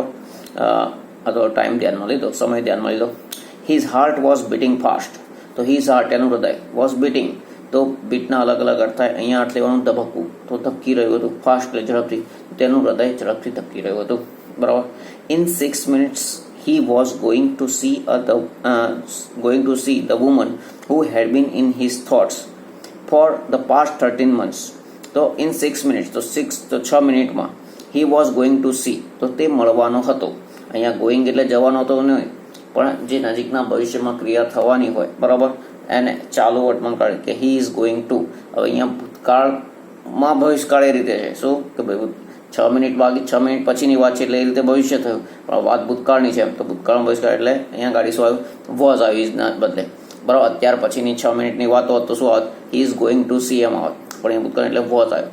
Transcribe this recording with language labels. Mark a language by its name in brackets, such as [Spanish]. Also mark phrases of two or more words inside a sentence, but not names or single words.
[Gujarati] અથવા ટાઈમ ધ્યાનમાં લીધો, સમય ધ્યાનમાં લીધો. [English] His heart was beating fast. [Gujarati] તો [English] his heart [Gujarati] એનું હૃદય, [English] was beating [Gujarati] તો બીટના અલગ અલગ અર્થ થાય. અહીંયા અર્થ લેવાનું ધબકવું, તો ધબકી રહ્યું હતું. ફાસ્ટ એટલે ઝડપથી, તેનું હૃદય ઝડપથી ધબકી રહ્યું હતું બરાબર. [English] ઇન 6 minutes he was going to see the woman who had been in his thoughts for the past 13 months. તો in 6 minutes, [Gujarati] તો 6 મિનિટમાં [English] he was going to see, [Gujarati] તો તે મળવાનો હતો. અહીંયા ગોઈંગ એટલે જવાનો હતો નહીં, પણ જે નજીકના ભવિષ્યમાં ક્રિયા થવાની હોય બરાબર, એને ચાલુ વર્તમાન કાળ કે [English] he is going to. [Gujarati] હવે અહીંયા ભૂતકાળમાં ભવિષ્યકાળ એ રીતે છે. શું કે ભાઈ 6 મિનિટ બાકી, 6 મિનિટ પછીની વાત છે એટલે એ રીતે ભવિષ્ય થયું, પણ વાત ભૂતકાળની છે. તો ભૂતકાળમાં ભવિષ્યકાળ એટલે અહીંયા ગાડી શું આવ્યું? વોઝ આવ્યું, ઇઝના બદલે બરાબર. અત્યાર પછીની 6 મિનિટની વાત હોત તો શું આવત? [English] he is going to see [Gujarati] એમ આવત, પણ એ ભૂતકાળ એટલે વોઝ આવ્યો.